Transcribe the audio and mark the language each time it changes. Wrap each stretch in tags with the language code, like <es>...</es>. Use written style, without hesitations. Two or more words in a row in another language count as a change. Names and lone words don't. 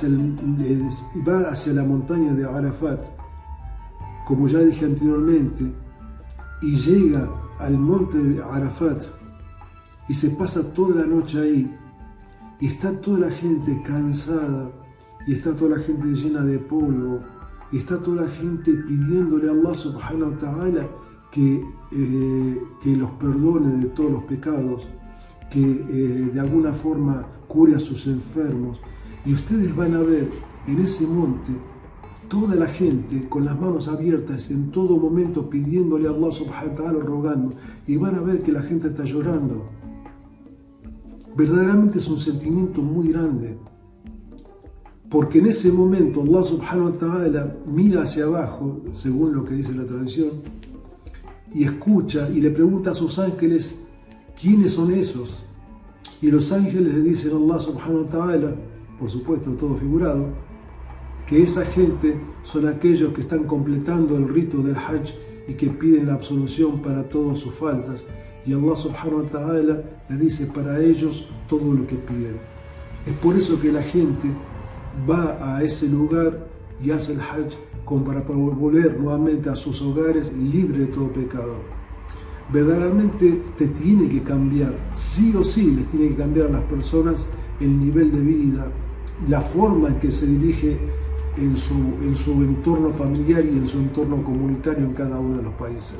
<es>hacia la montaña de Arafat, como ya dije anteriormente, y llega al monte de Arafat y se pasa toda la noche ahí, y está toda la gente cansada, y está toda la gente llena de polvo, y está toda la gente pidiéndole a</es> <ar>الله سبحانه وتعالى</ar> <es>que los perdone de todos los pecados, que de alguna forma cure a sus enfermos. Y ustedes van a ver en ese monte toda la gente con las manos abiertas en todo momento pidiéndole a</es> <ar>الله سبحانه وتعالى,</ar> <es>rogando, y van a ver que la gente está llorando. Verdaderamente es un sentimiento muy grande, porque en ese momento</es> <ar>الله سبحانه وتعالى</ar> <es>mira hacia abajo, según lo que dice la tradición, y escucha y le pregunta a sus ángeles quiénes son esos, y los ángeles le dicen a</es> <ar>الله سبحانه وتعالى,</ar> <es>por supuesto todo figurado, que esa gente son aquellos que están completando el rito del Hajj y que piden la absolución para todas sus faltas, y</es> <ar>الله سبحانه وتعالى</ar> <es>le dice para ellos todo lo que piden. Es por eso que la gente va a ese lugar y hace el Hajj como para volver nuevamente a sus hogares libre de todo pecado. Verdaderamente te tiene que cambiar, sí o sí les tiene que cambiar a las personas el nivel de vida, la forma en que se dirige en su entorno familiar y en su entorno comunitario en cada uno de los países.</es>